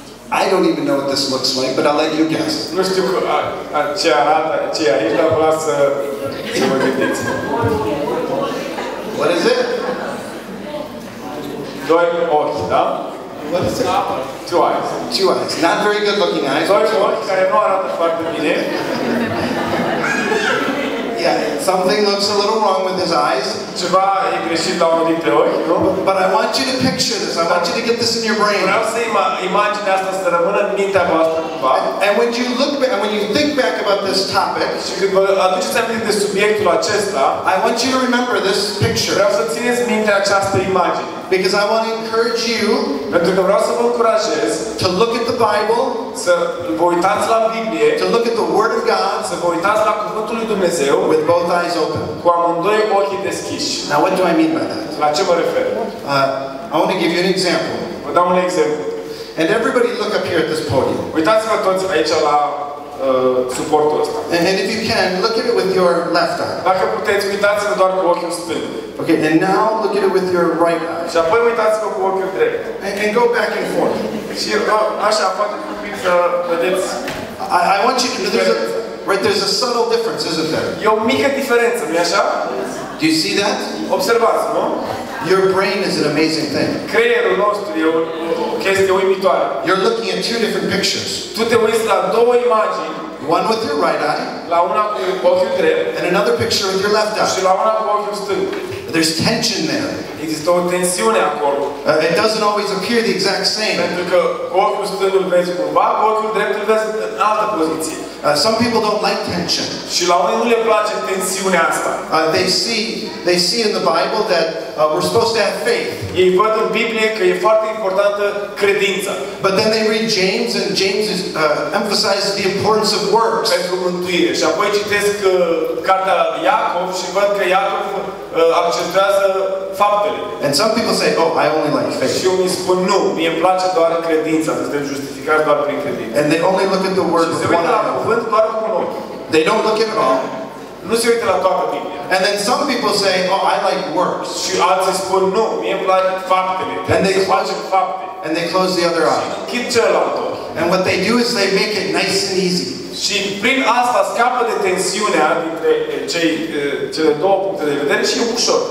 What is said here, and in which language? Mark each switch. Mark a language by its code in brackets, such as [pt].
[en] I don't even know what this looks like, but I'll let you guess. [ro] Nu știu ce arată, ce e aici, dar vreau să vă gândiți. [en] What is it? [ro] Doi ochi, da? [en] What is it? 2 eyes. 2 eyes. Not very good looking eyes. [ro] 2 ochi care nu arată foarte bine. [en] Yeah, something looks a little wrong with his eyes. [ro] Ceva e greșit la unul dintre ochi, nu? [en] But I want you to picture this. I want you to get this in your brain. [ro] Vreau să imaginea asta să rămână în mintea voastră cumva. [en] And when you look back, and when you think back about this topic, [ro] Și când vă aduceți aminte de subiectul acesta, [en] I want you to remember this picture. [ro] vreau să țineți minte această imagine. [en] Because I want to encourage you [ro] Pentru că vreau să vă încurajez [en] to look at the Bible, [ro] să vă uitați la Biblie, [en] to look at the Word of God [ro] să vă uitați la Cuvântul lui Dumnezeu [en] with both eyes open. [ro] cu amândoi ochii deschiși. [en] Now, what do I mean by that? [ro] La ce mă refer? [en] I want to give you an example. [ro] Vă dau un exemplu. [en] And everybody look up here at this podium. [ro] Uitați-vă toți aici la suportul ăsta. [en] And if you can, look at it with your left eye. [ro] Dacă puteți, uitați-vă doar cu ochiul stâng. [en] Okay, and now look at it with your right eye. [ro] Și apoi uitați-vă cu ochiul drept. [en] And go back and forth. [ro] Și așa, poate un pic să vedeți. [en] I want you to, there's a subtle difference, isn't there? [ro] E o mică diferență, nu-i așa? [en] Do you see that? [ro] Observați, nu? [en] Your brain is an amazing thing. [ro] Creierul nostru e o chestie uimitoare. [en] You're looking at 2 different pictures. [ro] Tu te uiți la 2 imagini, [en] One with your right eye, [ro] la una cu ochiul drept [en] and another picture with your left [ro] și [en] eye. [ro] la una cu ochiul stâng. [en] There's tension there. [ro] Există o tensiune acolo. [en] It doesn't always appear the exact same. [ro] Pentru că cu ochiul stâng îl vezi cumva, cu ochiul drept îl vezi în altă poziție. [en] Some people don't like tension. [ro] Și la unii nu le place tensiunea asta. [en] They see in the Bible that we're supposed to have faith. [ro] Ei văd în Biblie că e foarte importantă credința. [en] But then they read James, and James emphasizes the importance of works. [ro] Pentru mântuire. Și apoi citesc cartea Iacov și văd că Iacov accentuează faptele. [en] And some people say, oh, I only like faith. [ro] Și unii spun, nu, mie îmi place doar credința, suntem justificați doar prin credință. [en] And they only look at the word [ro] Și [en] with [ro] se [en] one [ro] uită la [en] eye. [ro] cuvânt doar cu un ochi. [en] They don't look at it all. [ro] Nu se uită la toată Biblia. [en] And then some people say, oh, I like works. [ro] Și alții spun, nu, mie îmi plac faptele. Trebuie să facem fapte. [en] And they close the other eye. [ro] Închid celălalt ochi. [en] And what they do is they make it nice and easy. [ro] Și prin asta scapă de tensiunea dintre cele 2 puncte de vedere și e ușor.